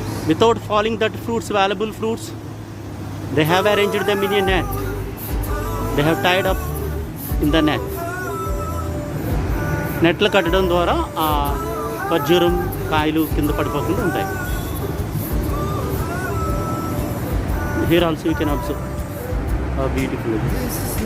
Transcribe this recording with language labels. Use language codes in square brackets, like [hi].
[en] Without falling that fruits, valuable fruits, they have arranged them in a net. They have tied up in the net. [te] నెట్లు కట్టడం ద్వారా ఆ ఖర్జూరం కాయలు కింద పడిపోకుండా ఉంటాయి. [en] Here also you can observe how beautiful it is.